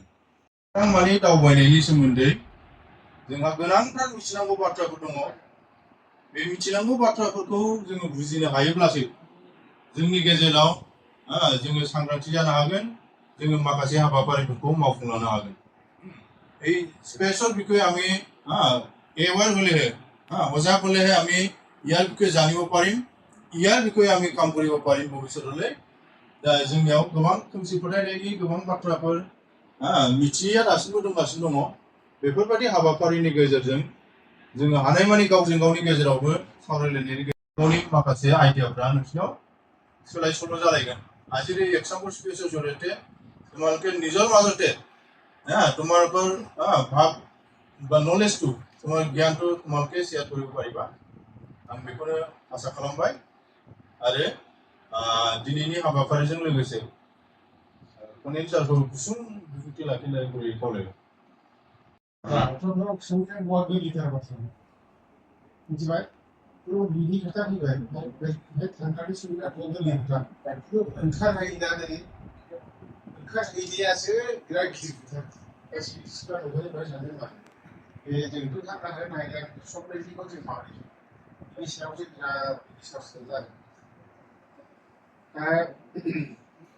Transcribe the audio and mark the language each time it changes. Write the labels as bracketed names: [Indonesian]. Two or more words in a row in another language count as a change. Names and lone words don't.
[Bodo] अख्रांमानि दावबायनायनि सोमोन्दै जोंहा गोनांथार मिथिनांगौ बाथ्राफोर दङ। बे मिथिनांगौ बाथ्राफोरखौ जोङो बुजिनो हायोब्लासो जोंनि गेजेराव जोङो सांग्रांथि जानो हागोन, जोङो माखासे हाबाफारिफोरखौ मावफुंलांनो हागोन। [Assamese] এই স্পেচৰ বিষয়ে আমি এৱাৰ হলেহে সজাগ হলেহে আমি ইয়াৰ বিষয়ে জানিব পাৰিম, ইয়াৰ বিষয়ে আমি কাম কৰিব পাৰিম ভৱিষ্যতলৈ। [Bodo] दा जोंनियाव गोबां खोमसि फोथायनायनि गोबां बाथ्राफोर मिथियैया दासिमबो दंगासिनो दङ। बेफोरबायदि हाबाफारिनि गेजेरजों जोङो हानायमानि गावजों गावनि गेजेरावबो सावरायलायनायनि गेजेरजों माखासे आइडियाफ्रा नोंसिनाव सोलाय सोल' जालायगोन। [Assamese] আজিৰ এই [English] example space [Assamese] জৰিয়তে তোমালোকে নিজৰ মাজতে তোমালোকৰ ভাৱ বা নলেজটো, তোমাৰ জ্ঞানটো তোমালোকে শ্বেয়াৰ কৰিব পাৰিবা। [Bodo] आं बेखौनो आसा खालामबाय। आरो दिनैनि हाबाफारिजों लोगोसे माने सारखौ गुसुं बिबुंथि लाखिनाय गुरै खावलायबाय। आंथ' सोंनाया बहा गिदिर बाथ्रा मिथिबाय बिनि खोथा फैबाय बे थांनानै सोंनायाथ' गोरलै खोथा ओंखारहैनायासो बिराद गिदिर खोथा गासैबो सिख्ला नुबाय सानदों मा बे जोंथ' थांनानै नायनाय समबायदिखौ जों मावो बेनि सायावसो बिराद रिसार्च जादों दा